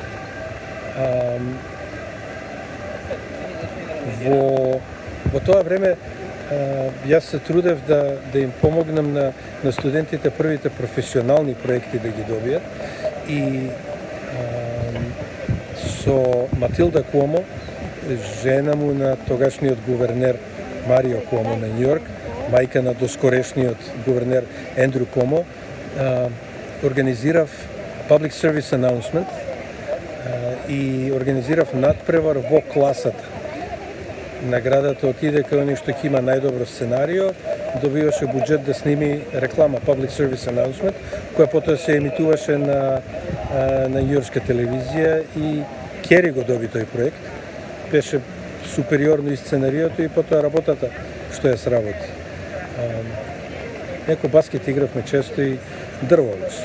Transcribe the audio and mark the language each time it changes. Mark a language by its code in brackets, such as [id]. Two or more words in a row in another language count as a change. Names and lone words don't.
[mk] Во тоа време јас се трудев да им помогнам на студентите првите професионални проекти да ги добијат и со Матилда Куомо, жена му на тогашниот гувернер Марио Куомо на Нью Йорк, мајка на доскорешниот гувернер Ендрю Куомо, организирав [en] public service announcement [mk] и организирав надпревар во класата. Наградата отиде кај оној што ќе има најдобро сценарио, добиваше буџет да сними реклама [en] public service announcement, [mk] која потоа се емитуваше на њујоршка телевизија и Кери го доби тој проект. Беше супериорно и сценариото и потоа работата што ја сработи. Неко баскет игравме често и дрво беше.